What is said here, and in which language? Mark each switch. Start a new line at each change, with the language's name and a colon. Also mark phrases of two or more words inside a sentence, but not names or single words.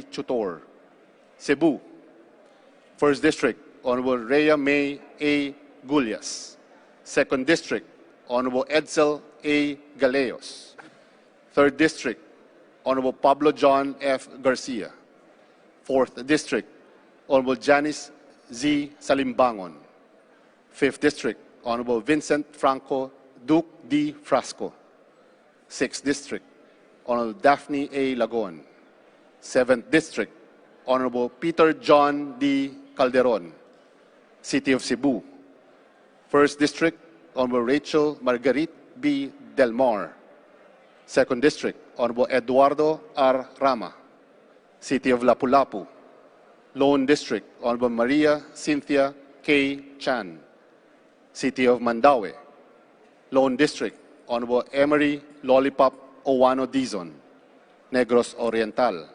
English: Chutor. Cebu. 1st District, Honorable Rhea May A. Gullias. 2nd District, Honorable Edsel A. Galeos. 3rd District, Honorable Pablo John F. Garcia. 4th District, Honorable Janice Z. Salimbangon. 5th District, Honorable Vincent Franco Duke D. Frasco. 6th District, Honorable Daphne A. Lagon. 7th District, Honorable Peter John D. Calderon, City of Cebu. 1st District, Honorable Rachel Marguerite B. Del Mar. 2nd District, Honorable Eduardo R. Rama, City of Lapu-Lapu. Lone District, Honorable Maria Cynthia K. Chan, City of Mandaue. Lone District, Honorable Emery Lollipop Owano Dizon, Negros Oriental.